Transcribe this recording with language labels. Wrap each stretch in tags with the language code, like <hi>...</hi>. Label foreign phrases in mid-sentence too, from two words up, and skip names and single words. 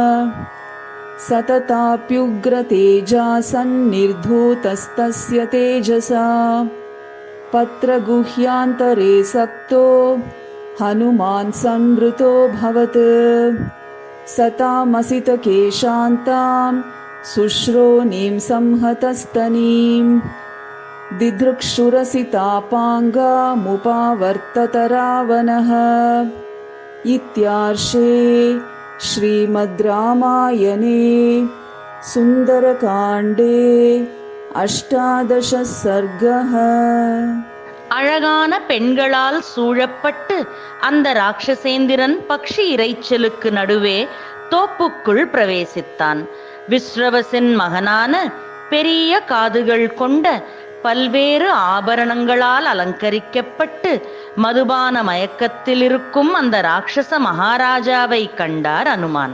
<sa>सतताप्युग्रतेजा सन्निर्धूतस्तस्य तेजसा पत्रगुह्यान्तरे सक्तो हनुमान् संवृतोऽभवत् सतामसितकेशान्तां शुश्रोणीं संहतस्तनीम् दिदृक्षुरसितापाङ्गामुपावर्तत रावणः. इत्यार्षे श्रीमद् रामायणे सुन्दरकाण्डे 18 सर्गः.</sa> <ta>அழகான பெண்களால் சூழப்பட்டு அந்த ராட்சசேந்திரன் பக்ஷி இரைச்சலுக்கு நடுவே தோப்புக்குள் பிரவேசித்தான். விஸ்ரவசின் மகனான பெரிய காதுகள் கொண்ட பல்வேறு ஆபரணங்களால் அலங்கரிக்கப்பட்டு மதுபான மயக்கத்தில் இருக்கும் அந்த ராட்சச மகாராஜாவை கண்டார் அனுமான்.</ta>